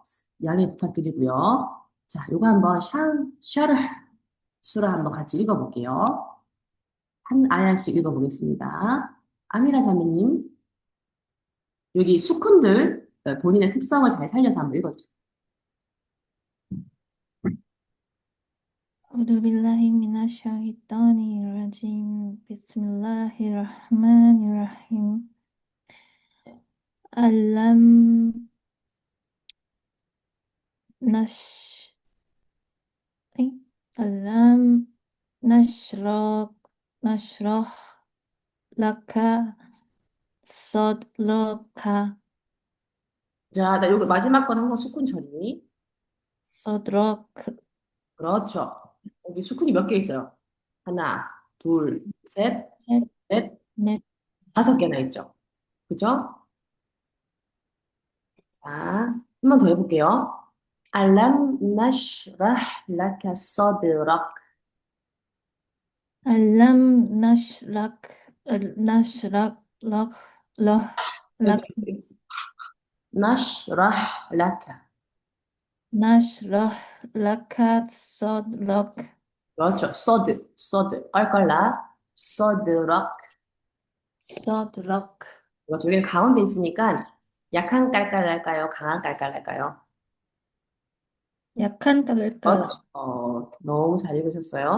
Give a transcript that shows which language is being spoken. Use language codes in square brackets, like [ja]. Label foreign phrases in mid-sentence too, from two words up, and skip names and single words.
[ko] 양해 부탁드리고요. 자, 요거 한번 샤르 수라 한번 같이 읽어볼게요. 한 아야씩 읽어보겠습니다. 아미라 자매님, 여기 수쿤들 본인의 특성을 잘 살려서 한번 읽어주세요. [ar] أعوذ بالله من الشيطان الرجيم بسم الله الرحمن الرحيم ألم نش أي ألم نشرح نشرح لك صدرك [ko] 자, 나 여기 마지막 건 항상 수쿤 처리. [ar] صدرك [ko] 그렇죠. 여기 수쿤이 몇 개 있어요? 하나, 둘, 셋, 넷, 넷 다섯 개나 있죠. 그죠? 자, 한 번 더 해볼게요. [ar] ألم نشرح لك صدرك. ألم نشرح نشرح لك لك [ko] 여기 [ar] نشرح لك. نشرح لك صدرك [ko] 그렇죠. 서드. 깔깔라. 서드락. [ar] صدرك [ko] 그렇죠. 여기는 가운데 있으니까 약한 깔깔할까요? 강한 깔깔할까요? 약한 깔깔 그렇죠. 너무 잘 읽으셨어요.